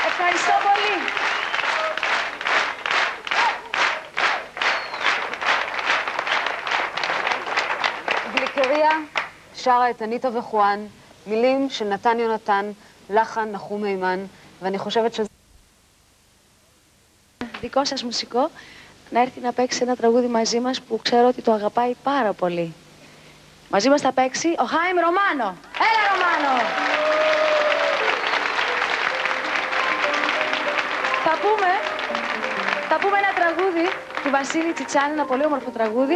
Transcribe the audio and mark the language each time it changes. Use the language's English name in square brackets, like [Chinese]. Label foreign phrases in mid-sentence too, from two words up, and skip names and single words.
[Greek] Ευχαριστώ πολύ. [Hebrew] גליקריה שרה את אניטה וחואן, מילים של נתן יונתן, לחן נחום מימן, ואני חושבת שזה... [Greek] Δικό σας μουσικό να έρθει να παίξει ένα τραγούδι μαζί μας που ξέρω ότι το αγαπάει πάρα πολύ. Μαζί μας θα παίξει ο Χάιμ Ρωμάνο. Έλα Ρωμάνο! Θα πούμε ένα τραγούδι του Βασίλη Τσιτσάνη, ένα πολύ όμορφο τραγούδι.